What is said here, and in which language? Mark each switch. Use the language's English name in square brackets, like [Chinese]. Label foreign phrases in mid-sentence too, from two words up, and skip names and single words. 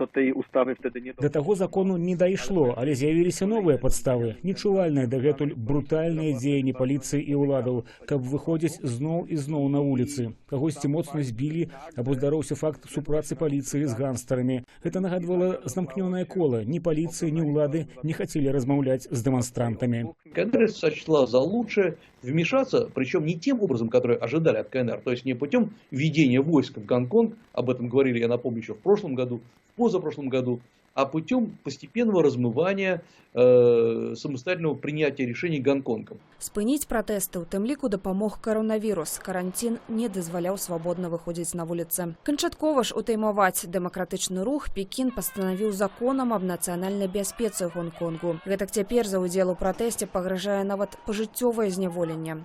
[Belarusian] До таго закону не дайшло, але з'явіліся новыя падставы, нечувальныя дагэтуль брутальныя дзеянні паліцыі і ўладаў, каб выходзіць зноў і зноў на вуліцы. Кагосьці моцна збілі або здароўся факт супрацы паліцыі з гангстарамі. Гэта нагадвала замкнёнае кола. Ні паліцыі, ні ўлады не хацелі размаўляць з дэманстрантамі. [Russian] КНР сочла за лучшее вмешаться, причем не тем образом, который ожидали от КНР, то есть не путем введения войск в Гонконг, об этом говорили, я напомню, еще в прошлом году, в позапрошлом году, а путем постепенного размывания самостоятельного принятия решений Гонконгом. [Belarusian] Спыніць пратэсты ў тым ліку дапамог каронавірус. Каранцін не дазваляў свабодна выходзіць на вуліцы. Канчаткова ж утаймаваць дэмакратычны рух Пекін пастанавіў законам аб нацыянальнай бяспецы Гонконгу. Гэтак цяпер за ўдзел у пратэсце пагражае нават пажыццёвае зняволенне.